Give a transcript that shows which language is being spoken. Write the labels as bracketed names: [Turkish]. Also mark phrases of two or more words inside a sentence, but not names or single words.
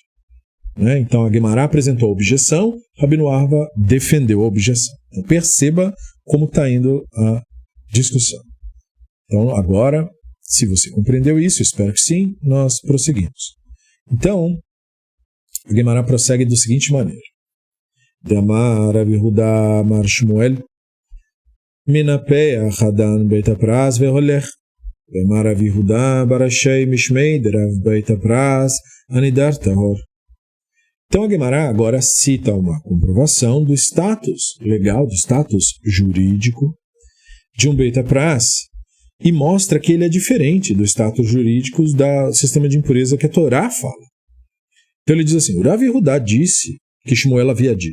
[Portuguese] Então a Guemará apresentou a objeção, Rabino Arva defendeu a objeção. Então perceba como está indo a discussão. Então agora, se você compreendeu isso, espero que sim, nós prosseguimos. Então, a Guemará prossegue da seguinte maneira. [Aramaic] דאמר רב יהודה אמר שמואל מנפח אדם בית הפרס והולך דאמר רב יהודה בר אשי משמיה דרב בית הפרס שנידש טהור. [Portuguese] Então a Guemará agora cita uma comprovação do status legal, do status jurídico de um [Hebrew] Beit HaPras [Portuguese] e mostra que ele é diferente do status jurídico do sistema de impureza que a Torá fala. Então ele diz assim, o Rav Yehudá disse que Shmuel havia dito.